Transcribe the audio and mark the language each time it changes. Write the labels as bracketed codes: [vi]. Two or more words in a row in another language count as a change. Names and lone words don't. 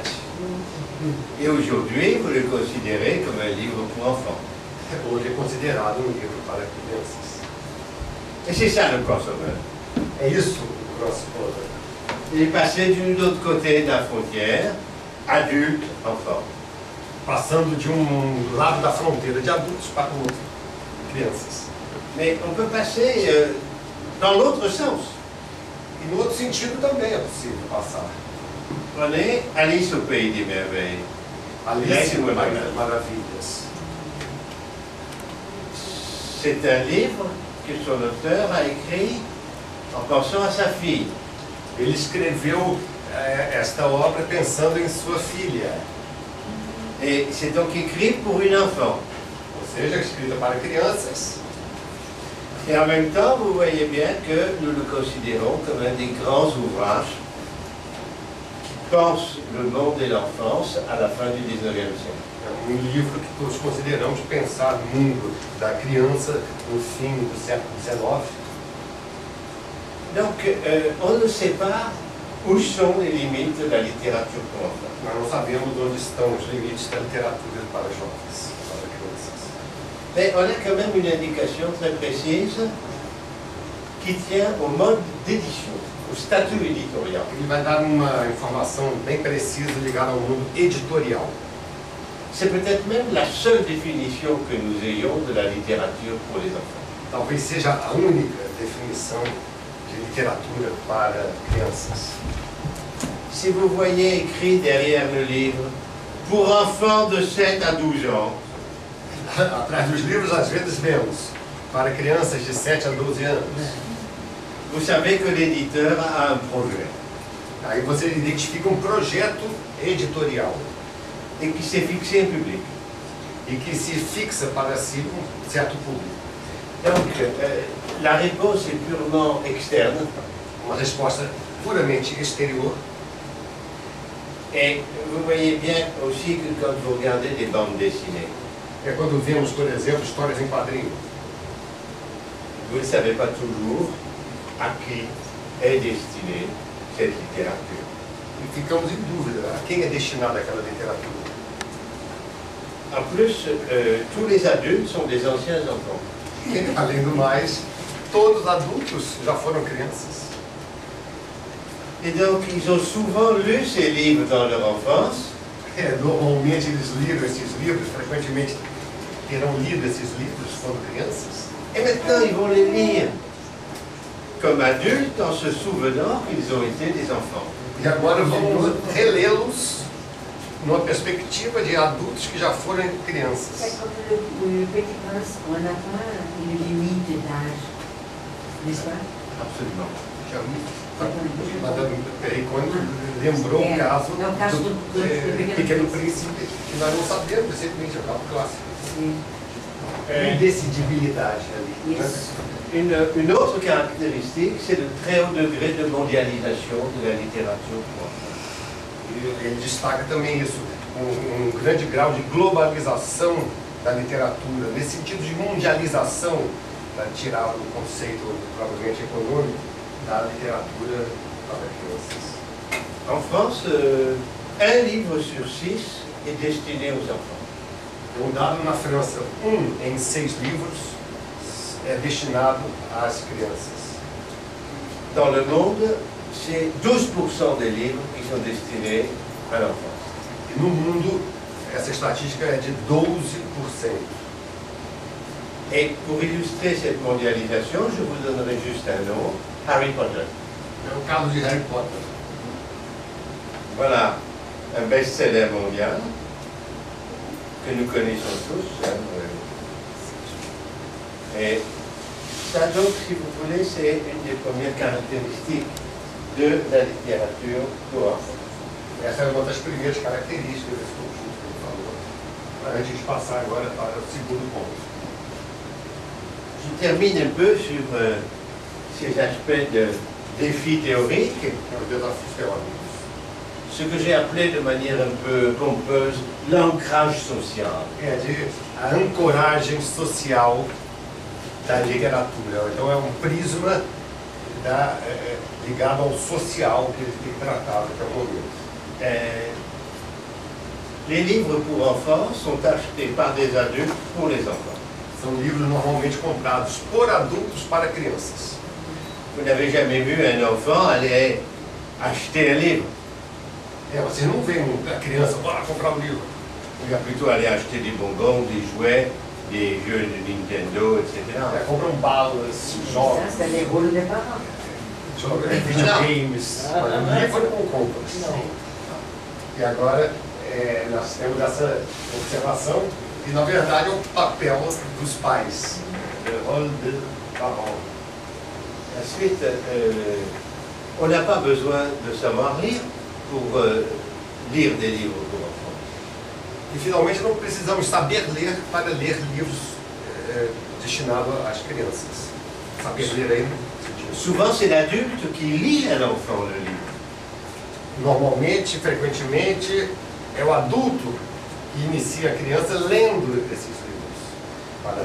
[fr] Et aujourd'hui, vous le considérez comme un livre pour enfants. [pt] Hoje é considerado um livro para crianças. [fr] Et c'est ça le crossover. [pt] É isso o crossover. [fr] Il est passé de l'autre côté de la frontière, adulte, enfant. [pt] Passando de lado da fronteira de adultos para o outro, crianças. [fr] Mais on peut passer dans l'autre sens. [pt] E no outro sentido também é possível passar. [fr] Prenez Alice au Pays des Merveilles. [pt] Alice no País das Maravilhas. [fr] C'est un livre que son auteur a écrit en pensant à sa fille. [pt] Ele escreveu esta obra pensando em sua filha. [fr] Et c'est donc écrit pour une enfant. [pt] Ou seja, escrita para crianças. [fr] Et en même temps, vous voyez bien que nous le considérons comme un des grands ouvrages qui pense le monde et l'enfance à la fin du 19e siècle. [pt] É um livro que todos consideramos pensar o mundo da criança no fim do século XIX. [fr] Donc, on ne sait pas où sont les limites de la littérature pour enfants. [pt] Nós não sabemos onde estão os limites da literatura para jovens, para crianças. [fr] Mais on a quand même une indication très précise qui tient au mode d'édition, au statut éditorial. [pt] Ele vai dar uma informação bem precisa ligada ao mundo editorial. [fr] C'est peut-être même la seule définition que nous ayons de la littérature pour les enfants. [pt] Talvez seja a única definição de literatura para crianças. [fr] Si vous voyez écrit derrière le livre, pour enfants de 7 à 12 ans, [pt] Atrás dos livros, às vezes, vemos para crianças de 7 a 12 anos. [fr] vous savez que l'éditeur a un projet [pt] Aí você identifica um projeto editorial [fr] et qui s'est fixé un public. [pt] e que se fixa para si um certo público. [fr] Donc, la réponse est purement externe [pt] Uma resposta puramente exterior. [fr] et vous voyez bien aussi que quand vous regardez des bandes dessinées, [pt] É quando vemos, por exemplo, histórias em quadrinho. [fr] vous ne savez pas toujours à qui est destinée cette littérature. [pt] E ficamos em dúvida a quem é destinada aquela literatura. [fr] En plus, tous les adultes sont des anciens enfants. [pt] E, além do mais, todos adultos já foram crianças. [fr] Et donc, ils ont souvent lu ces livres dans leur enfance, [pt] Normalmente eles liram esses livros, frequentemente terão lido esses livros quando crianças. [fr] et maintenant ils vont les lire comme adultes en se souvenant qu'ils ont été des enfants. [pt] E agora vamos relê-los numa perspectiva de adultos que já foram [fr] C'est [pt] crianças. [fr] comme le Petit Prince, on n'a pas une limite d'âge, n'est-ce pas? Absolument. [pt] Madame Pericone lembrou o caso É o caso do Pequeno Príncipe, que nós não sabemos, simplesmente é o caso clássico. Sim. Indecidibilidade ali. Né? Isso. [fr] Une autre caractéristique, c'est le très haut degré de mondialisation de la littérature pour enfants. [pt] E ele destaca também isso, um grande grau de globalização da literatura, nesse sentido de mundialização, para tirar o conceito provavelmente econômico da literatura para crianças. [fr] En France, un livre sur 6 est destiné aux enfants. [pt] Um dado na França, 1 em 6 livros é destinado às crianças. [fr] Dans le monde, c'est 12% des livres qui sont destinés à l'enfance. [pt] E no mundo, essa estatística é de 12%. [fr] Et pour illustrer cette mondialisation, je vous donnerai juste un nom, Harry Potter. [pt] É o caso de Harry Potter. [fr] Voilà, un best-seller mondial que nous connaissons tous. Et ça, donc, si vous voulez, c'est une des premières caractéristiques de la littérature pour enfants. [pt] Essa é uma das primeiras características desse conjunto que ele falou. Antes de passar agora para o segundo ponto. [fr] Je termine un peu sur ces aspects de défis théoriques, [pt] Que é os desafios teóricos. [fr] ce que j'ai appelé de manière un peu pompeuse l'ancrage social. [pt] É a ancoragem social da literatura. Então é um prisma ligado ao social que ele tem tratado até o momento. [fr] Les livres pour enfants sont achetés par des adultes pour les enfants. [pt] São livros normalmente comprados por adultos para crianças. [fr] Vous n'avez jamais vu un enfant aller acheter un livre. [pt] Vocês não veem a criança, bora comprar um livro. [fr] Il va plutôt aller acheter des bonbons, des jouets, des jeux de Nintendo, etc. [pt] Compram balas, jogos, [fr] Ça, c'est les rôles des parents. [pt] videogames, livro não compra. E agora nós temos essa observação e na verdade é o papel dos pais, o [fr] rôle de parents. Ensuite, on n'a pas besoin de savoir lire pour lire des livres pour enfants. [pt] E finalmente não precisamos saber ler para ler livros destinados às crianças. Saber ler aí. [fr] Souvent, c'est l'adulte qui lit à l'enfant le livre. [pt] Normalmente, frequentemente, é o adulto que inicia a criança lendo esses livros.